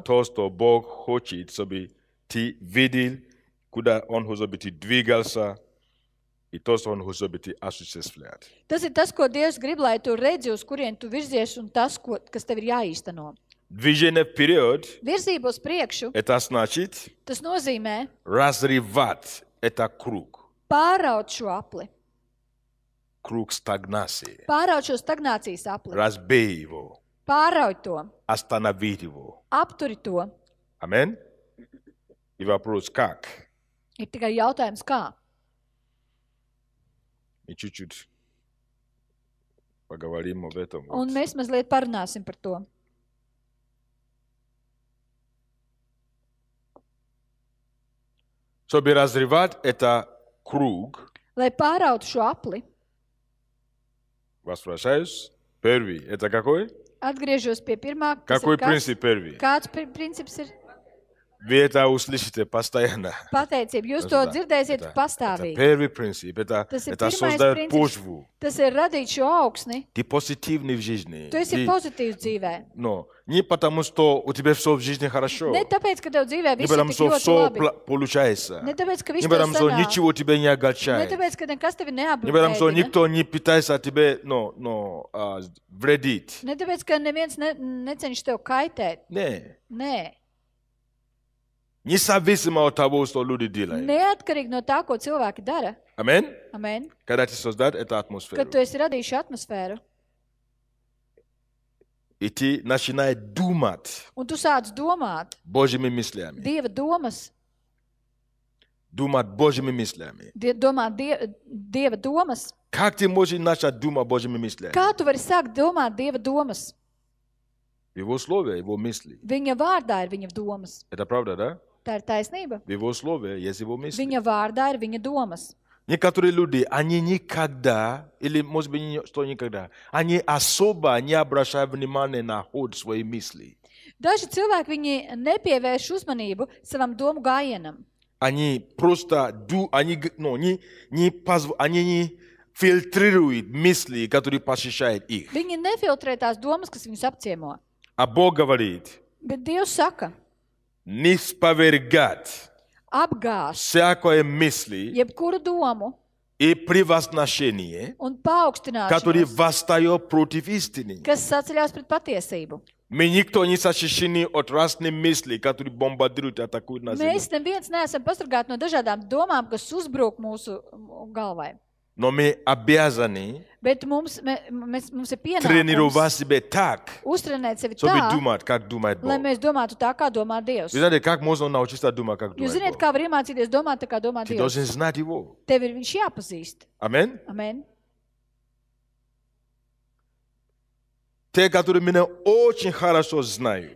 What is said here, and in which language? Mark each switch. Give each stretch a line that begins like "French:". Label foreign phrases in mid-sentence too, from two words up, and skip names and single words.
Russian: то, что Бог хочет, чтобы ты видел, куда Он хочет, чтобы ты двигался, и то, что Он хочет, чтобы ты осуществлял.
Latvian: Tas ir tas, ko Dievs grib, lai tu redzi, uz kurien tu virzies, un tas, kas tev ir jāīsteno.
Russian: Движение вперед,
Latvian: Virzība uz priekšu,
Russian: это значит
Latvian: tas nozīmē
Russian: разрывать это круг.
Latvian: pāraut šo apli,
Russian: Круг стагнации.
Latvian: pāraut šo stagnācijas apli,
Russian: Разбей его.
Latvian: pāraut to,
Russian: Остановить его.
Latvian: apturi to.
Russian: Аминь. И вопрос, как?
Latvian: Ir tikai jautājums, kā.
Russian: И чуть-чуть поговорим об этом.
Latvian: Un mēs mazliet parunāsim par to.
Russian: Чтобы разрывать это круг,
Latvian: Lai pārautu šo apli,
Russian: возвращаюсь. Первый. Это какой?
Latvian: atgriežos pie pirmā, kas
Russian: Какой
Latvian: ir kas?
Russian: принцип первый?
Latvian: Kāds princips ir?
Russian: Вы это услышите постоянно.
Latvian: Pateicība. Jūs to dzirdēsiet
Russian: Это
Latvian: pastāvīgi.
Russian: первый принцип.
Latvian: Tas ir
Russian: Это
Latvian: pirmais
Russian: создает
Latvian: princips.
Russian: почву.
Latvian: Tas ir radīt šo augsni.
Russian: Ты позитивный в жизни.
Latvian: Tu esi pozitīvs dzīvē.
Russian: Но не потому, что у тебя все в жизни хорошо.
Latvian: Ne tāpēc, ka tev dzīvē
Russian: Не
Latvian: viss ir
Russian: потому,
Latvian: tik
Russian: что
Latvian: ļoti
Russian: все
Latvian: labi.
Russian: получается.
Latvian: Ne tāpēc, ka viss
Russian: Не
Latvian: tev
Russian: потому, что
Latvian: sanāk.
Russian: ничего тебя не
Latvian: Ne
Russian: огорчает.
Latvian: tāpēc, ka nekas tevi
Russian: Не потому, что
Latvian: neapbēdina.
Russian: никто не пытается тебе вредить.
Latvian: Ne tāpēc, ka neviens necenšas tev kaitēt.
Russian: Не.
Latvian: Nē.
Russian: Независимо от того, что люди делают.
Latvian: Neatkarīgi no tā, ko cilvēki dara.
Russian: Аминь.
Latvian: Amen.
Russian: Когда ты создашь эту
Latvian: Kad
Russian: атмосферу.
Latvian: tu esi radījis šo atmosfēru.
Russian: И ты начинаешь думать
Latvian: Un tu sāc domāt
Russian: Божьими мыслями.
Latvian: Dieva domas.
Russian: Думать Божьими мыслями.
Latvian: Domāt Dieva domas.
Russian: Как ты можешь начать думать Божьими мыслями?
Latvian: Kā tu vari sākt domāt Dieva domas?
Russian: В Его Слове, Его мысли.
Latvian: Viņa vārdā ir viņa domas.
Russian: Это правда, да?
Latvian: Tā ir taisnība.
Russian: В Его Слове есть Его мысли.
Latvian: Viņa vārdā ir viņa domas.
Russian: Некоторые люди, они никогда, или может быть, не что никогда, они особо не обращают внимания на ход своих мыслей.
Latvian: Daži cilvēki viņi nepievērš uzmanību savam domu gājienam.
Russian: Они просто, они не фильтрируют мысли, которые посещают их.
Latvian: Viņi nefiltrē tās domas, kas viņus apciemo.
Russian: А Бог говорит,
Latvian: Bet Dievs saka,
Russian: не спровергать
Latvian: apgāž
Russian: всякое мысли
Latvian: jebkuru domu
Russian: и превозношение,
Latvian: un
Russian: которые
Latvian: paaugstināšanos,
Russian: восстают против истины.
Latvian: kas saceļās pret patiesību.
Russian: Мы никто не защищены от разных мыслей, которые бомбардируют и атакуют на землю.
Latvian: Mēs neviens neesam pasargāti no dažādām domām, kas uzbruk mūsu galvai.
Russian: Но мы обязаны
Latvian: Bet mums ir pienākums
Russian: тренировать себя так,
Latvian: uztrenēt sevi
Russian: чтобы
Latvian: tā,
Russian: думать, как думает
Latvian: lai
Russian: Бог.
Latvian: mēs domātu tā, kā domā Dievs.
Russian: Вы знаете, как можно научиться думать, как
Latvian: Jūs
Russian: думает
Latvian: ziniet,
Russian: Бог?
Latvian: kā var iemācīties domāt, tā kā domā
Russian: Ты
Latvian: Dievs.
Russian: должен знать Его.
Latvian: Tev ir viņš jāpazīst.
Russian: Аминь.
Latvian: Amen.
Russian: Те, которые меня очень хорошо знают,